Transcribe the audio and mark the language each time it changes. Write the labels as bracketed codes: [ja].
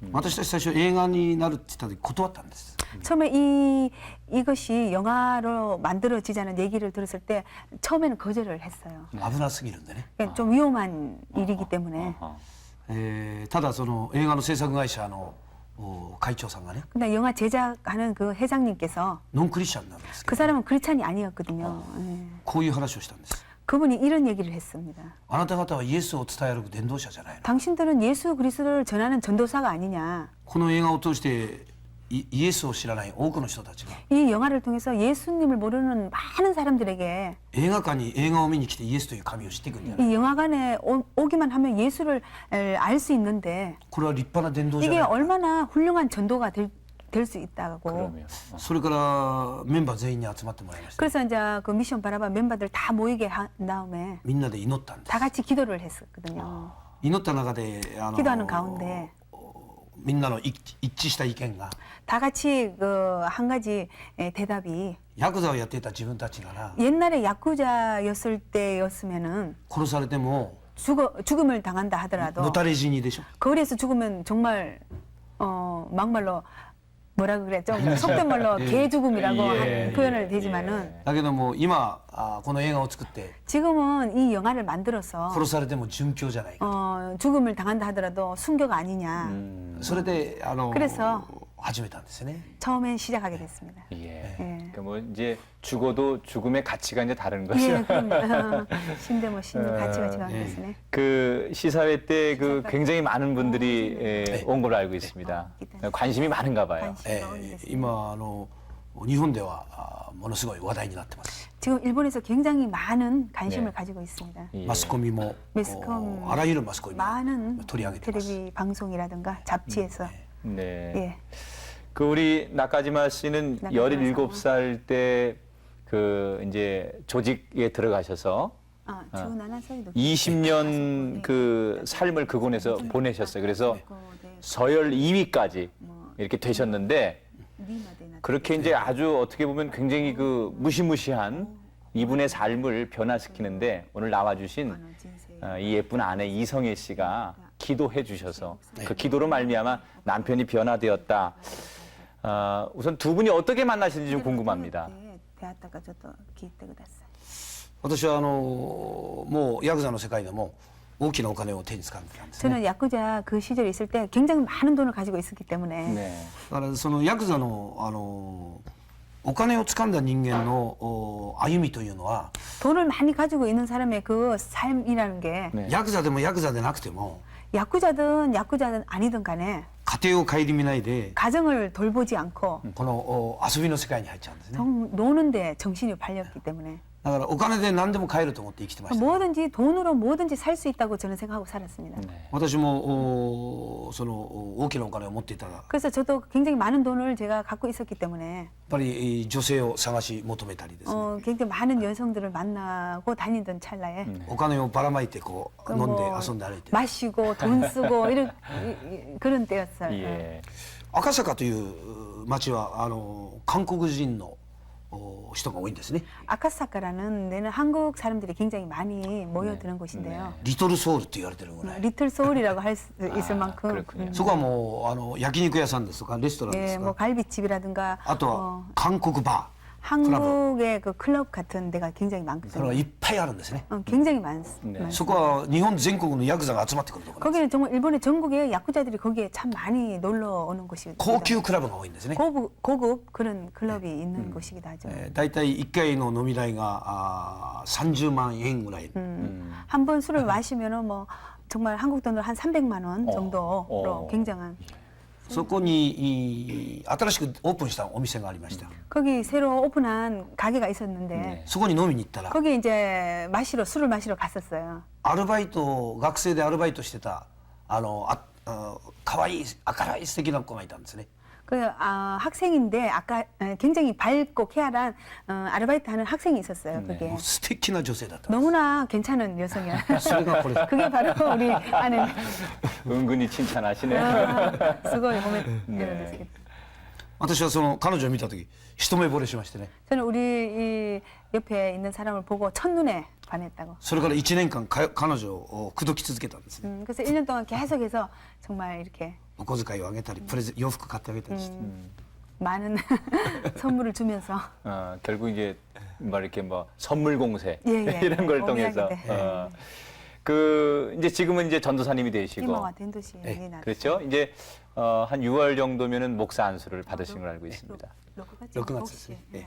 [ja] 私たち最初映画になるって言った時断ったんです。 [ko] 처음에 이것이 영화로 만들어지자는 얘기를 들었을 때 처음에는 거절을 했어요. [ja] 危なすぎるんでね。 [ko] 그러니까 좀 위험한 일이기 때문에. [ja] ただその映画の制作会社の会長さんがね、 [ko] 근데 영화 제작하는 그 회장님께서 [ja] ノンクリスチャンなんですけ 그 ど、 [ko] 사람은 크리스찬이 아니었거든요. 예. [ja] こういう話をしたんです。 [ko] 그분이 이런 얘기를 했습니다. [ja] あなた方はイエスを伝える伝道者じゃないの。 [ko] 당신들은 예수 그리스도를 전하는 전도사가 아니냐. [ja] この映画を通してイエスを知らない多くの人たちが [ko] 이 영화를 통해서 예수님을 모르는 많은 사람들에게 [ja] 映画館に映画を見に来てイエスという神を知っていくんじゃない。 [ko] 이 영화관에 오기만 하면 예수를 알 수 있는데 [ja] これは立派な伝道じゃ [ko] 이게 [ja] ない。 [ko] 얼마나 훌륭한 전도가 될 수 있다고. 그러면 [ja] それからメンバー全員に集まってもらいました。 [ko] 그래서 이제 그 미션 바라바 멤버들 다 모이게 한 다음에 [ja] みんなで祈ったんです。 [ko] 다 같이 기도를 했었거든요. [ja] 祈った中で [ko] 기도하는 가운데 [ja] みんなの一致した意見が [ko] 다 같이 그 한 가지 대답이 [ja] ヤクザをやっていた自分たちがな [ko] 옛날에 야쿠자였을 때였으면은 [ja] 殺されても [ko] 죽음을 당한다 하더라도 [ja] のたれ死にでしょ。 [ko] 거리에서 죽으면 정말 막말로 뭐라 그래 좀 속된 말로 개 죽음이라고 표현을 되지만은 [ja] だけども今この映画を作って [ko] 지금은 이 영화를 만들어서 [ja] 殺されても殉教じゃないか。 [ko] 죽음을 당한다 하더라도 순교가 아니냐. [ja] それで [ko] 그래서 [ja] 始めたんですよね。 [ko] 처음에 시작하게 됐습니다. 예. 그러니까 뭐 이제 죽어도 죽음의 가치가 이제 다른 거죠. 예, 그럼 신대 뭐 신의 가치가 지각됐으네. 그 시사회 때 그 굉장히 많은 분들이 온 걸로 알고 있습니다. 관심이 많은가 봐요. 관심이 [ja] 今日本ではものすごい話題になってます。 [ko] 지금 일본에서 굉장히 많은 관심을 네. 가지고 있습니다. 예. [ja] マスコミも [ko] 매스컴 [ja] あらゆるマスコミも [ko] 많은 [ja] 取り上げてます。 [ko] 텔레비 방송이라든가 잡지에서 네. 예. 그 우리 나카지마 씨는 나카지마 17살 때 그 이제 조직에 들어가셔서 17살도 20년 그 삶을 그곳에서 보내셨어요. 그래서 서열 2위까지 이렇게 되셨는데 그렇게 이제 아주 어떻게 보면 굉장히 그 무시무시한 이분의 삶을 변화시키는데 오늘 나와주신 이 예쁜 아내 이성애 씨가 기도해 주셔서 그 기도로 말미암아 남편이 변화되었다. 우선 두 분이 어떻게 만나신지 좀 궁금합니다. [ja] 出会ったかちょっと聞いてください。私はもうヤクザの世界でも大きなお金を手に掴んでたんですね。 [ko] 저는 야쿠자 그 시절에 있을 때 굉장히 많은 돈을 가지고 있었기 때문에 네. [ja] だからそのヤクザのお金を掴んだ人間の歩みというのは [ko] 돈을 많이 가지고 있는 사람의 그 삶이라는 게 네. [ja] ヤクザでもヤクザでなくても [ko] 야쿠자든 아니든 간에 [ja] 家庭を顧みないで [ko] 가정을 돌보지 않고 [ja] この遊びの世界に入っちゃうんですね。 [ko] 노는데 정신이 팔렸기 때문에 [ja] だからお金で何でも買えると思って生きてました。 [ko] 뭐든지 돈으로 뭐든지 살 수 있다고 저는 생각하고 살았습니다. [ja] 私もその大きなお金を持っていたらやっ [ko] 그래서 저도 굉장히 많은 돈을 제가 갖고 있었기 때문에 [ja] ぱり女性を探し求めたりですね、 [ko] 굉장히 많은 여성들을 만나고 다니던 찰나에 [ja] お金をばらまいてこう飲んで 뭐 遊んで歩いて [ko] 마시고 돈 쓰고 이런 그런 때였어요. 예. [ja] 赤坂という町は韓国人の人が多いんですね。 [ko] 아카사카라는 데는 한국 사람들이 굉장히 많이 모여드는 곳인데요. [ja] リトルソウルって言われてるぐらい、 [ko] 리틀 소울이라고 할 수 있을 만큼 그렇군요. [ja] そこはもう焼肉屋さんですとかレストランで [ko] 예, [ja] す 뭐 か、 [ko] 갈비집이라든가 [ja] あとは韓国バ [ko] 한국의 그 클럽 같은 데가 굉장히 [ja] ー、それが [ko] 많거든요. [ja] いっぱいあるんですね。 [ko] 굉장히 네. [ja] そこは日本全国のヤクザが集まってくるところです。 [ko] 거기는 정말 일본의 전국의 야쿠자들이 거기에 참 많이 놀러 오는 곳이기도 [ja] 高 [ko] 하고 [ja] 級クラブが多いんですね。 [ko] 고급 그런 클럽이 있는 곳이기도 하죠. [ja] だいたい1回の飲み代が30万円ぐらい、 [ko] 한 번 술을 마시면은 뭐 정말 한국 돈으로 한 300만 원 정도로 굉장한 [ja] そこに新しくオープンしたお店がありました。 [ko] 거기 새로 오픈한 가게가 있었는데 네. [ja] そこに飲みに行ったら [ko] 거기 이제 술을 마시러 갔었어요. [ja] アルバイト学生でアルバイトしてた可愛い明るい素敵な子がいたんですね。 [ko] 그 학생인데 아까 굉장히 밝고 쾌활한 아르바이트하는 학생이 있었어요. 그게 [ja] もう素敵な女性だった。 [ko] 너무나 괜찮은 여성이야. [ja] それがこれ [ko] 그게 바로 우리 아는 은근히 칭찬하시네요. 수고의 몸에 네. [ja] 私はその彼女を見た時一目惚れしましてね。 [ko] 저는 우리 이 옆에 있는 사람을 보고 첫눈에 반했다고. [ja] それから1年間彼女を口説き続けたんですね。 [ko] 그래서 1년 동안 계속해서 정말 이렇게 [ja] お小遣いをあげたり洋服買ってあげたりして、 [ko] 많은 선물을 주면서 결국 이제 뭐 이렇게 뭐 선물 공세 예, 예. 이런 걸 오미야기 통해서 때. 그 이제 지금은 이제 전도사님이 되시고 이모가 된도시 나. 그렇죠. 이제 한 6월 정도면은 목사 안수를 받으신 걸 알고 있습니다. [ja] 6月ですね。